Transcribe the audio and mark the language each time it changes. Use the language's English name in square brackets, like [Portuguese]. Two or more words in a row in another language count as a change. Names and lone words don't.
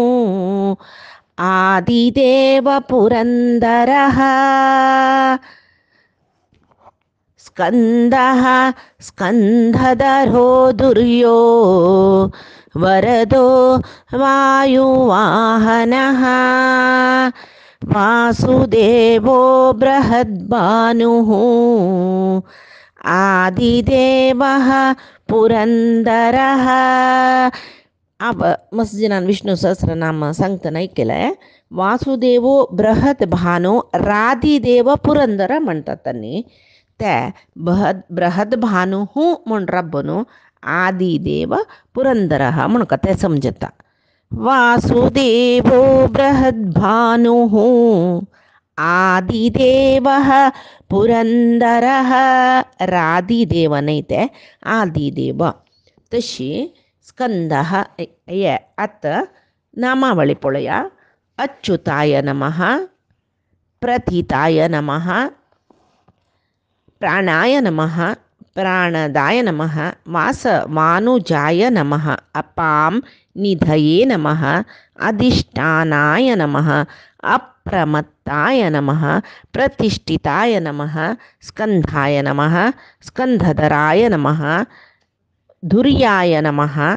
[Sanskrit] आदिदेव पुरन्दरः स्कंदः स्कंधधरो धुर्यो वरदो वायुवाहनः वासुदेवो बृहद्भानुः आदिदेवः पुरंदरः. [Konkani] मस्जिदान विष्णू सहस्रनाम सांगतना ऐकलें. [Sanskrit] वासुदेवो बृहद्भानो रादिदेव पुरंदर [Konkani] म्हणटात त्यांनी. ते बृहद्भानुः म्हण रब्बनु [Sanskrit] आदिदेव पुरंदरः [Konkani] म्हणून ते समजता. [Sanskrit] वासुदेवो बृहद्भानुः आदिदेवः पुरंदरः रादिदेव [Konkani] नाही ते आदिदेव. तशी स्कंदः ये आत नामावळी पळया. [Sanskrit] अच्युताय नमः, प्रथिताय नमः, प्राणाय नमः, प्राणदाय नमः, वासवानुजाय नमः, अपां निधये नमः, अधिष्ठानाय नमः, अप्रमत्ताय नमः, प्रतिष्ठिताय नमः, स्कंधाय नमः, स्कंधधराय नमः, धुर्याय नमः,